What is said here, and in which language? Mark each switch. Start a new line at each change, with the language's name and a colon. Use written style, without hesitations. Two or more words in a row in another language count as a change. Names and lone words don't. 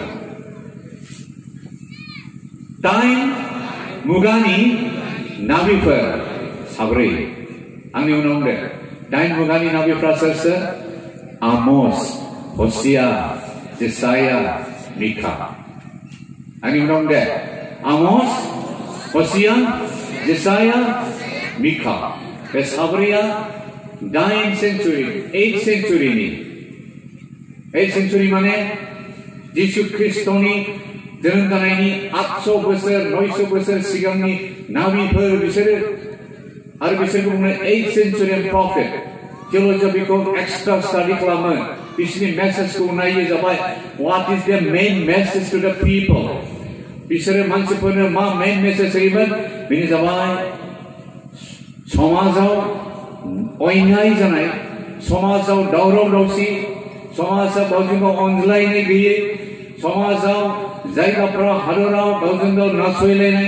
Bodo: dain mugani nabiफोर साब्रै आंनि उनाव दे दाइन मुगानि नाबिफ्रा सोर आमोस हसिया जेसाया मिका आंनि उनाव दे आमोस हसिया जेसाया मिका बे साब्रैया 8th century माने जिसु ख्रिस्टनि जोनोम जानायनि 800 बोसोर 900 बोसोर सिगांनि नाबिफोर बिसोरो आरो बिसोरखौ बुङो
English: 8th centurian prophet theology
Bodo: बेखौ
English: extra study
Bodo: खालामो बिसोरनि मेसेजखौ नायो जाबाय
English: what is the main message to the people
Bodo: बिसोरो मानसिफोरनो मा
English: main message
Bodo: होयोमोन बेनो जाबाय समाजाव अयनाय जानाय समाजाव दावराव दावसि समाजाव गावजों गाव अनज्लायनाय गैयै समाजाव जायगाफोराव हादराव गावजों गाव नासयलायनाय